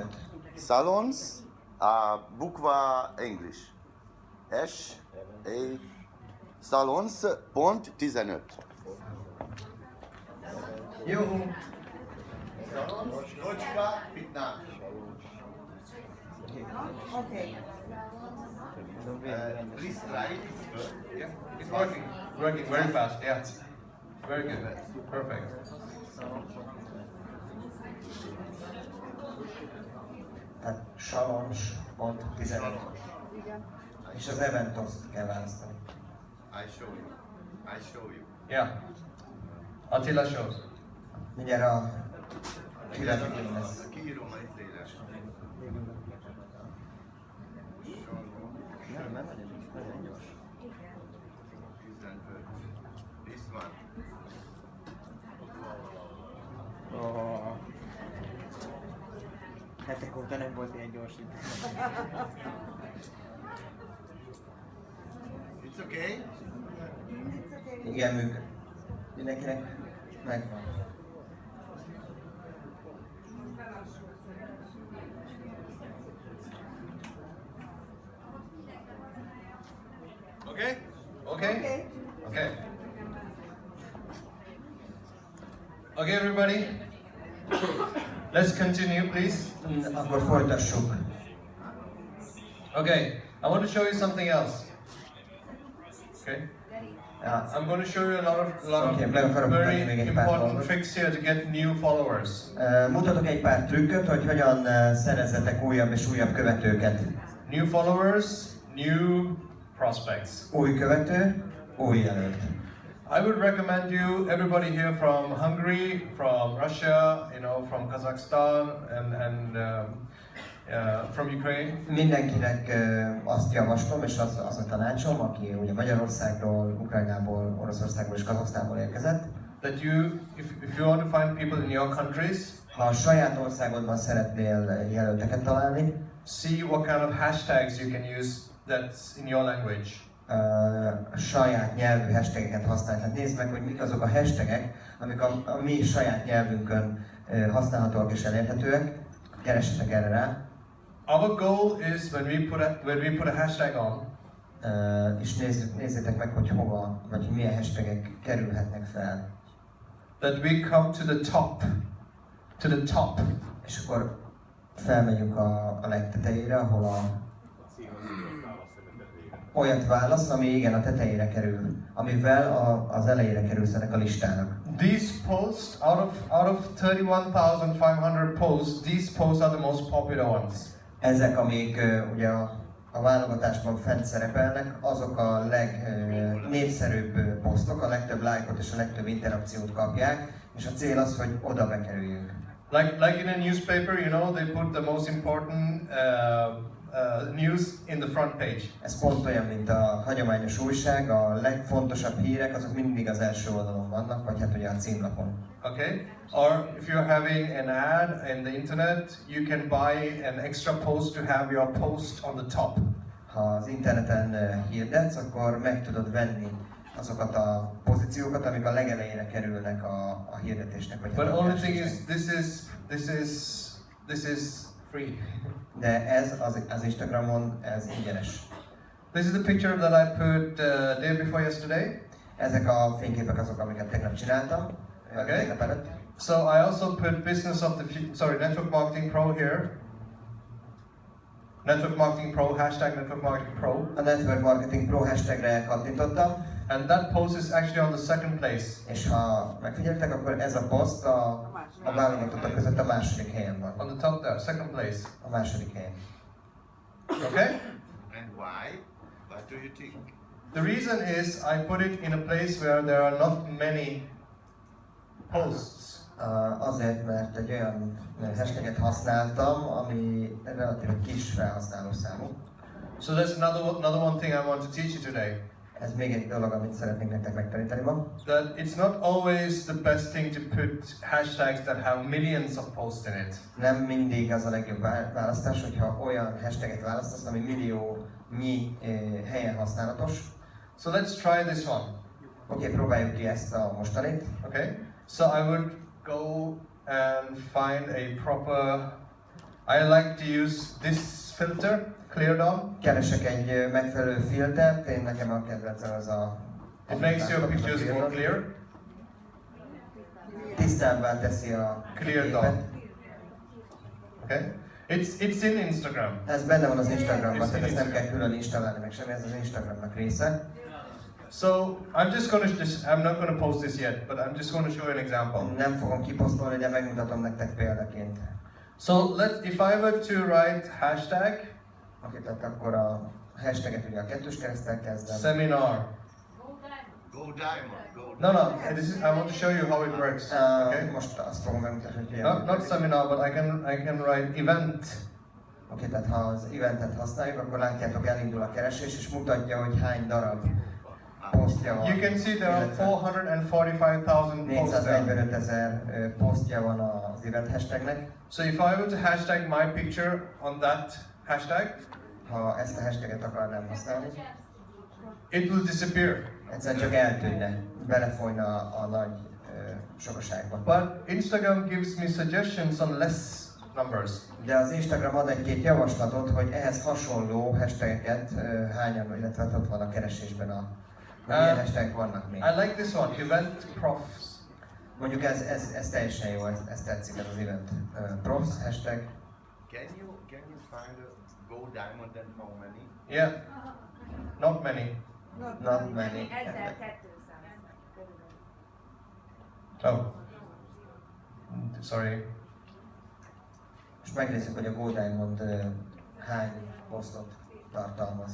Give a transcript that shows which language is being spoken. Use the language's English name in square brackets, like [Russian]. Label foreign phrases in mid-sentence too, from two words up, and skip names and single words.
[Russian] Salons, а буква English. [Hungarian] S, A, Salons, pont 15. Jó. Salons, точка 15. Oké. [English] Please try it. Yeah, it's working. Working very fast. Yeah. Very good. Perfect. [Hungarian] Tehát Salons pont 15. Igen. És az Eventos-t kell választani. [English] I show you. Yeah. Attila shows. [Hungarian] Mindjárt a grafikum lesz. Kiírom a izélés. Nem nagyon gyors. 15. [English] This one. [Hungarian] Hetek óta nem volt ilyen gyors idő. [English] It's okay? [Hungarian] Igen, működik. Mindenkinek megvan. [English] Okay? Okay? Okay. Okay, everybody. Let's continue, please. [Hungarian] Akkor folytassuk. [English] Okay, I want to show you something else. Okay? [Hungarian] Ja. [English] I'm going to show you a lot of [Hungarian] Okay, meg akarom mutatni még [English] very [Hungarian] egy pár [English] important [Hungarian] dolgot. [English] tricks here to get new followers. [Hungarian] Mutatok egy pár trükköt, hogy hogyan szerezzetek újabb és újabb követőket. [English] New followers, new prospects. [Hungarian] Új követő, új jelölt. [English] I would recommend you, everybody here from Hungary, from Russia, from Kazakhstan, and from Ukraine. [Hungarian] Mindenkinek azt javaslom, és azt a tanácsom, aki ugye Magyarországról, Ukrajnából, Oroszországból és Kazakhsztánból érkezett, [English] That if you want to find people in your countries, [Hungarian] ha a saját országodban szeretnél jelölteket találni, [English] see what kind of hashtags you can use that's in your language. [Hungarian] saját nyelvű hashtageket használni. Tehát nézd meg, hogy mik azok a hashtagek, amik a mi saját nyelvünkön használhatóak és elérhetőek. Keressetek erre rá. [English] Our goal is when we put a hashtag on, [Hungarian] És nézzétek meg, hogy hova, vagy hogy milyen hashtagek kerülhetnek fel. [English] that we come to the top. To the top. [Hungarian] És akkor felmegyünk a legtetejére, ahol olyat válasz, ami igen a tetejére kerül, amivel az elejére kerülsz ennek a listának. [English] These posts, out of 31,500 posts, these posts are the most popular ones. [Hungarian] Ezek, amik ugye a válogatásban fent szerepelnek, azok a legnépszerűbb posztok, a legtöbb lájkot és a legtöbb interakciót kapják, és a cél az, hogy oda bekerüljünk. [English] Like in a newspaper, you know, they put the most important news in the front page. [Hungarian] Ez pont olyan, mint a hagyományos újság, a legfontosabb hírek azok mindig az első oldalon vannak, vagy hát ugye a címlapon. [English] Okay? Or if you're having an ad in the internet, you can buy an extra post to have your post on the top. [Hungarian] Ha az interneten hirdetsz, akkor meg tudod venni azokat a pozíciókat, amik a legelejére kerülnek a hirdetésnek. Vagy [English] But a only thing is, this is free. [Hungarian] De ez az Instagramon, ez ingyenes. [English] This is the picture that I put day before yesterday. [Hungarian] Ezek a fényképek azok, amiket tegnap csináltam. [English] Okay. [Hungarian] Tegnap előtt. [English] So I also put business of the Network Marketing Pro here. Network Marketing Pro, hashtag Network Marketing Pro. [Hungarian] A Network Marketing Pro hashtagre kattintottam. [English] And that post is actually on the second place. [Hungarian] És ha megfigyeltek, akkor ez a poszt a válogatottak között a második helyen van. [English] On the top there, second place. [Hungarian] A második helyen. [English] Okay? And why? What do you think? The reason is I put it in a place where there are not many posts. [Hungarian] Azért, mert egy olyan hashtaget használtam, ami relatív kis felhasználó számú. [English] So that's another one thing I want to teach you today. [Hungarian] Ez még egy dolog, amit szeretnék nektek megtanítani ma. [English] That it's not always the best thing to put hashtags that have millions of posts in it. [Hungarian] Nem mindig az a legjobb választás, hogyha olyan hashtaget választasz, ami milliónyi helyen használatos. [English] So let's try this one. [Hungarian] Oké, próbáljuk ki ezt a mostanit. [English] Okay? So I would go and find a proper... I like to use this filter, Clear Dom. [Hungarian] Keresek egy megfelelő filtert, én nekem a kedvencem az a... [English] It makes your pictures more clear. [Hungarian] Tisztábbá teszi a [English] Clear Dom. Okay? It's in Instagram. [Hungarian] Ez benne van az Instagramban, [English] It's [Hungarian] tehát [English] in [Hungarian] ezt nem kell [English] Instagram. [Hungarian] külön installálni, meg semmi, ez az Instagramnak része. [English] So I'm not gonna post this yet, but I'm just gonna show you an example. [Hungarian] Nem fogom kiposztolni, de megmutatom nektek példaként. [English] So if I were to write hashtag [Hungarian] Oké, tehát akkor a hashtaget ugye a kettős kereszttel kezdem. [English] seminar. Go diamond, go No, I want to show you how it works. Okay? [Hungarian] Most azt fogom megmutatni, hogy [English] Not seminar, but I can write event. [Hungarian] Oké, tehát ha az eventet használjuk, akkor látjátok, elindul a keresés, és mutatja, hogy hány darab posztja van. [English] You can see there are 445,000 posts there. [Hungarian] 445,000 posztja van az event hashtagnek. [English] So if I were to hashtag my picture on that hashtag, [Hungarian] Ha ezt a hashtaget akarnám használni, [English] it will disappear. [Hungarian] egyszerűen csak eltűnne, belefolyna a nagy sokaságba. [English] But Instagram gives me suggestions on less numbers. [Hungarian] De az Instagram ad egy-két javaslatot, hogy ehhez hasonló hashtageket hányan, illetve ott van a keresésben milyen hashtagek vannak még. [English] I like this one, event profs. [Hungarian] Mondjuk ez teljesen jó, ez tetszik, ez az event. Profs hashtag. [English] Can you find a go diamond and how many? Yeah, not many. Not many. Oh, sorry. [Hungarian] És megnézzük, hogy a Go Diamond hány posztot tartalmaz.